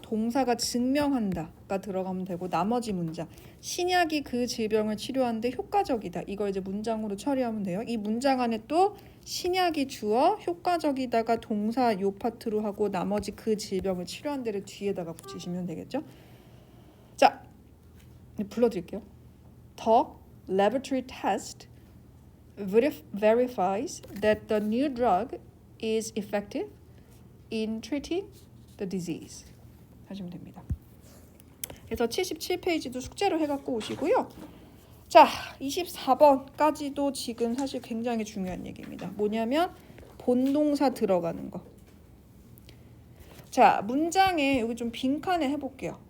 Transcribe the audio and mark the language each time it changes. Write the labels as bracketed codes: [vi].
[ko] 동사가 증명한다가 들어가면 되고, 나머지 문장 신약이 그 질병을 치료하는데 효과적이다. 이걸 이제 문장으로 처리하면 돼요. 이 문장 안에 또 신약이 주어, 효과적이다가 동사 요 파트로 하고, 나머지 그 질병을 치료한 데를 뒤에다가 붙이시면 되겠죠. 자, 불러드릴게요. [en] The laboratory test verifies that the new drug is effective in treating the disease. [ko] 하시면 됩니다. 그래서 77페이지도 숙제로 해갖고 오시고요. 자, 24번까지도 지금 사실 굉장히 중요한 얘기입니다. 뭐냐면 본동사 들어가는 거. 자, 문장에 여기 좀 빈칸에 해볼게요.